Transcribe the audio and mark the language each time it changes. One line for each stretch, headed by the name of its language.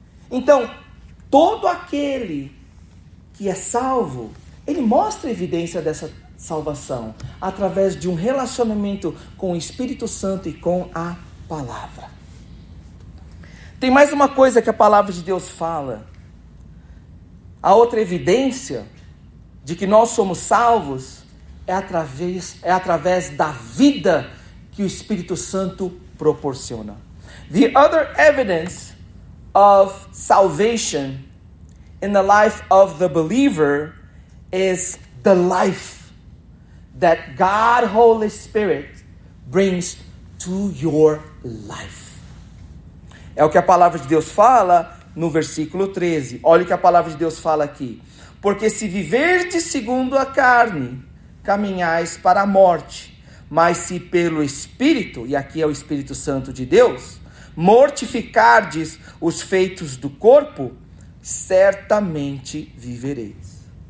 Portuguese: Então, todo aquele que é salvo, ele mostra evidência dessa salvação através de um relacionamento com o Espírito Santo e com a palavra. Tem mais uma coisa que a palavra de Deus fala. A outra evidência de que nós somos salvos é através da vida que o Espírito Santo proporciona.
English: The other evidence of salvation in the life of the believer is the life that God, Holy Spirit, brings to your life.
Portuguese: É o que a palavra de Deus fala no versículo 13. Olha o que a palavra de Deus fala aqui. Porque se viverdes segundo a carne, caminhais para a morte. Mas se pelo Espírito, e aqui é o Espírito Santo de Deus, mortificardes os feitos do corpo, certamente vivereis.